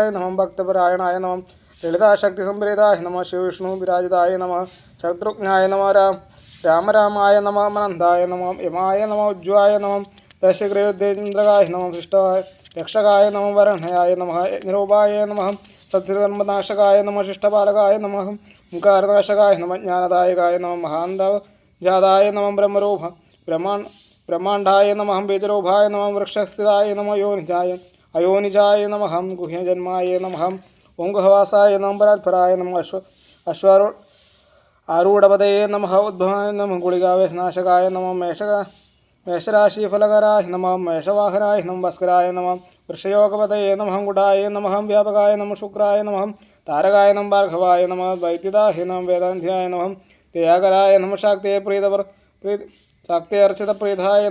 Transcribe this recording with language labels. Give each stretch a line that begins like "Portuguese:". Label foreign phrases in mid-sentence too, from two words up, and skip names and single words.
Sanskrit: നമ ഭക്തപരായണായ നമ ലളിതാശക്തിസംപ്രീതായ നമ ശിവവിഷ്ണു വിരാജിതായ നമ ശത്രുഘ്നായ നമ രാമരാമായ നമ അനന്തായ നമ യമായ നമ ഉജ്ജ്വായ നമ ദശഗ്രേന്ദ്രകായ നമ ശിഷ്ടായ രക്ഷകായ നമ വരണയായ നമ യജ്ഞരൂപായ നമ സത്യകർമ്മനാശകായ നമ ശിഷ്ടപാലകായ നമ ഓംകാരനാശകായ നമ ജ്ഞാനദായകായ നമ മഹാന്തജാതായ നമ ബ്രഹ്മരൂപ ബ്രഹ്മാണ്ഡായ നമ ബീജരൂപായ നമ വൃക്ഷസ്ഥിതായ നമ അയോനിജായ നമ ഗുഹ്യജന്മായ നമ ഓം ഗുഹവാസായ നമ പരാത്പരായ നമ आरूढपदये नमः उद्भवाय नमः गुलिकावेशनाशकाय नमः मेषराशिफलकराय नमः मेषवाहनाय नमः भास्कराय नमः वृषयोगपदये नमः गुडाय नमः व्यापकाय नमः शुक्राय नमः तारकाय नमः भार्गवाय नमः वैद्युताय नमः वेदान्ध्याय नमः त्यागराय नमः शाक्ते शाक्ते अर्चितप्रीताय